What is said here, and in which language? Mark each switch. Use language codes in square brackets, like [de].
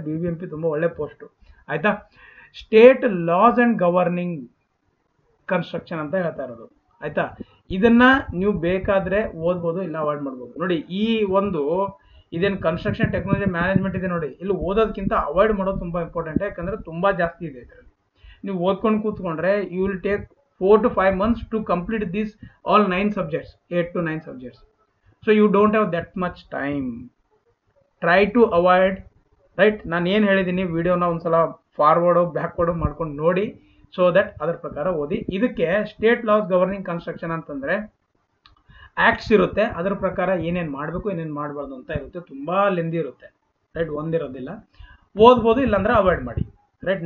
[kn] BBMP ತುಂಬ ಒಳ್ಳೆ post, ಆಯಿತಾ. State loss and governing construction ಅಂತ ಹೇಳ್ತಾ ಇರೋದು, ಆಯಿತಾ. ಇದನ್ನು ನೀವು ಬೇಕಾದರೆ ಓದ್ಬೋದು, ಇಲ್ಲ ಅವಾಯ್ಡ್ ಮಾಡ್ಬೋದು. ನೋಡಿ, ಈ ಒಂದು ಇದೇನು ಕನ್ಸ್ಟ್ರಕ್ಷನ್ ಟೆಕ್ನಾಲಜಿ ಮ್ಯಾನೇಜ್ಮೆಂಟ್ ಇದೆ ನೋಡಿ, ಇಲ್ಲಿ ಓದೋದಕ್ಕಿಂತ ಅವಾಯ್ಡ್ ಮಾಡೋದು ತುಂಬ ಇಂಪಾರ್ಟೆಂಟ್. ಯಾಕಂದರೆ ತುಂಬ ಜಾಸ್ತಿ ಇದೆ ಇದರಲ್ಲಿ. ನೀವು ಓದ್ಕೊಂಡು ಕೂತ್ಕೊಂಡ್ರೆ [en] You will take 4 to 5 months to complete this all 9 subjects, 8 to 9 subjects. So you don't have that much time. Try to avoid, right? [kn] ನಾನು ಏನು ಹೇಳಿದ್ದೀನಿ ವಿಡಿಯೋನ ಒಂದ್ಸಲ ಫಾರ್ವರ್ಡು ಬ್ಯಾಕ್ವರ್ಡು ಮಾಡ್ಕೊಂಡು ನೋಡಿ, ಸೊ ದಟ್ ಅದರ ಪ್ರಕಾರ ಓದಿ. ಇದಕ್ಕೆ ಸ್ಟೇಟ್ ಲಾಸ್ ಗವರ್ನಿಂಗ್ ಕನ್ಸ್ಟ್ರಕ್ಷನ್ ಅಂತಂದರೆ ಆ್ಯಕ್ಟ್ಸ್ ಇರುತ್ತೆ, ಅದರ ಪ್ರಕಾರ ಏನೇನು ಮಾಡಬೇಕು ಏನೇನು ಮಾಡಬಾರ್ದು ಅಂತ ಇರುತ್ತೆ. ತುಂಬ ಲೆಂದಿ ಇರುತ್ತೆ, ರೈಟ್. ಒಂದಿರೋದಿಲ್ಲ, ಓದ್ಬೋದು, ಇಲ್ಲಾಂದ್ರೆ ಅವಾಯ್ಡ್ ಮಾಡಿ, ರೈಟ್.